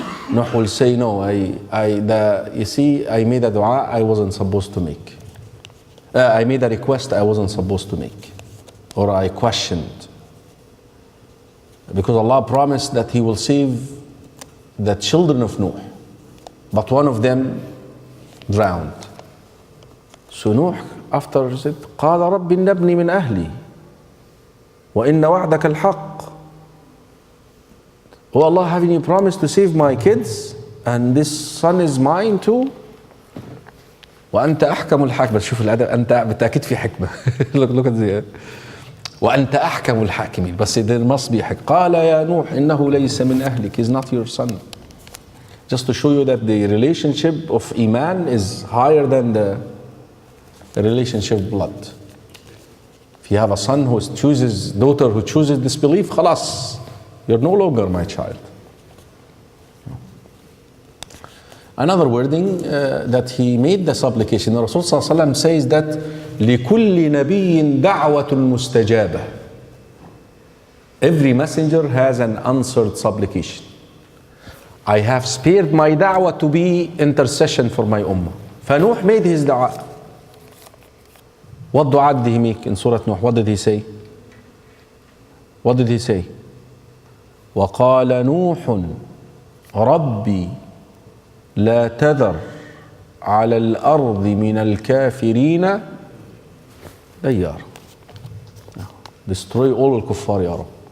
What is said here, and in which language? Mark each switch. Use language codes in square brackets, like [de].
[en] Nuh will say, no, you see, I made a dua I wasn't supposed to make. I made a request I wasn't supposed to make. Or I questioned. Because Allah promised that He will save the children of Nuh. But one of them drowned. So Nuh, after said, [ar] قال رب نبني من أهلي وإن وعدك الحق. [en] Oh Allah, having you promised to save my kids, and this son is mine too. [ar] وأنت أحكم الحاكم. بس شوف الأدب، أنت بالتأكيد في حكمة. [en] look at the [ar] وأنت أحكم الحاكمين. [en] بس there must be حكمة. [ar] قال يا نوح إنه ليس من أهلك. [en] He's not your son. Just to show you that the relationship of Iman is higher than the relationship of blood. If you have a son who chooses, daughter who chooses disbelief, خلاص. You're no longer my child. Another wording that he made the supplication. The Rasul sallallahu alaihi wasallam says that [ar] لِكُلِّ نَبِيٍّ دَعْوَةٌ مُسْتَجَابَةٌ. [en] Every messenger has an answered supplication. I have spared my da'wah to be intercession for my ummah. فنوح made his dua. What dua did he make in Surah Nuh? What did he say? What did he say? [ar] وقال نوح ربي لا تذر على الأرض من الكافرين ديار. [en] Destroy all [ar] الكفار يا رب.